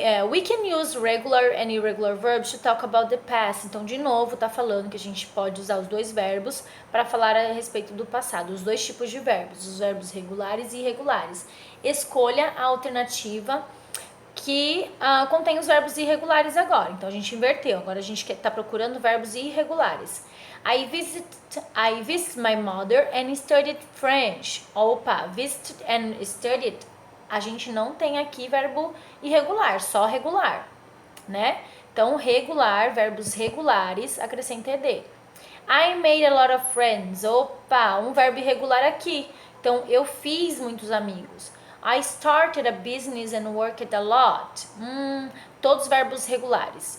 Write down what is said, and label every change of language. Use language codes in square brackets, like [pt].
[en] We can use regular and irregular verbs to talk about the past. [pt] Então, de novo, tá falando que a gente pode usar os dois verbos para falar a respeito do passado. Os dois tipos de verbos, os verbos regulares e irregulares. Escolha a alternativa que contém os verbos irregulares agora. Então, a gente inverteu. Agora, a gente está procurando verbos irregulares. [en] I visited my mother and studied French. Opa, visited and studied. [pt] A gente não tem aqui verbo irregular, só regular, né? Então, regular, verbos regulares, acrescenta ed. [en] I made a lot of friends. Opa, [pt] um verbo irregular aqui. Então, eu fiz muitos amigos. [en] I started a business and worked a lot. [pt] Todos verbos regulares.